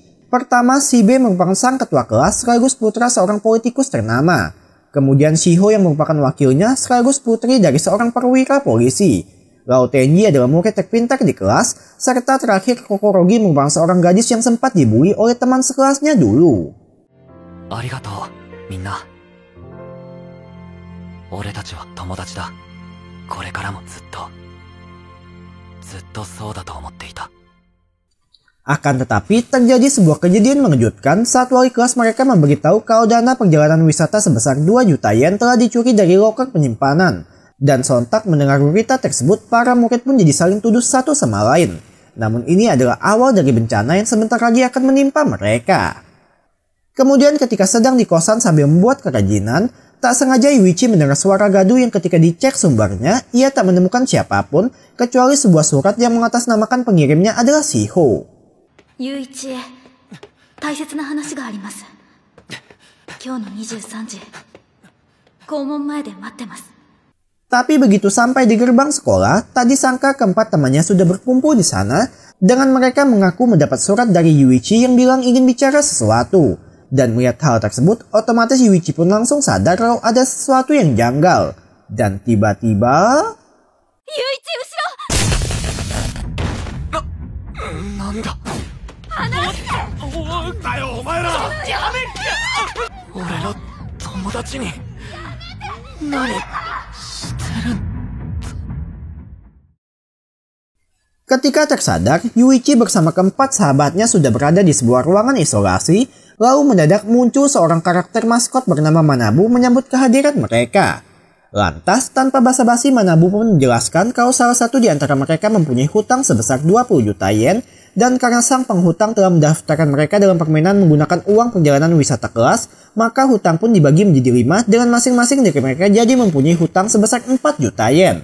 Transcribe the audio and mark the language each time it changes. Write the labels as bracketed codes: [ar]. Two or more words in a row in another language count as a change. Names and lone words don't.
[id] Pertama, Shibe merupakan sang ketua kelas sekaligus putra seorang politikus ternama. Kemudian Shiho yang merupakan wakilnya sekaligus putri dari seorang perwira polisi. Lalu Tenji adalah murid terpintar di kelas, serta terakhir Kokorogi merupakan seorang gadis yang sempat dibully oleh teman sekelasnya dulu. [ja] ありがとう、みんな. 俺たちは友達だ。これからもずっとそうだと思っていた。 [id] Akan tetapi, terjadi sebuah kejadian mengejutkan saat wali kelas mereka memberitahu kalau dana perjalanan wisata sebesar 2 juta yen telah dicuri dari loker penyimpanan. Dan sontak mendengar berita tersebut, para murid pun jadi saling tuduh satu sama lain. Namun ini adalah awal dari bencana yang sebentar lagi akan menimpa mereka. Kemudian ketika sedang di kosan sambil membuat kerajinan, tak sengaja Yuichi mendengar suara gaduh yang ketika dicek sumbernya, ia tak menemukan siapapun kecuali sebuah surat yang mengatasnamakan pengirimnya adalah Shiho. [ja] Yuichi, 大切な話があります。今日の23時、校門前で待ってます。 [id] Tapi begitu sampai di gerbang sekolah, tak disangka keempat temannya sudah berkumpul di sana, dengan mereka mengaku mendapat surat dari Yuichi yang bilang ingin bicara sesuatu. Dan melihat hal tersebut, otomatis Yuichi pun langsung sadar kalau ada sesuatu yang janggal. Dan tiba-tiba... [ja] Yuichi, usiro! Nanda? 俺の友達に何してる? [id] Ketika tersadar, Yuichi bersama keempat sahabatnya sudah berada di sebuah ruangan isolasi. Lalu mendadak muncul seorang karakter maskot bernama Manabu menyambut kehadiran mereka. Lantas, tanpa basa-basi Manabu pun menjelaskan kalau salah satu di antara mereka mempunyai hutang sebesar 20 juta yen, dan karena sang penghutang telah mendaftarkan mereka dalam permainan menggunakan uang perjalanan wisata kelas, maka hutang pun dibagi menjadi 5 dengan masing-masing dari mereka jadi mempunyai hutang sebesar 4 juta yen.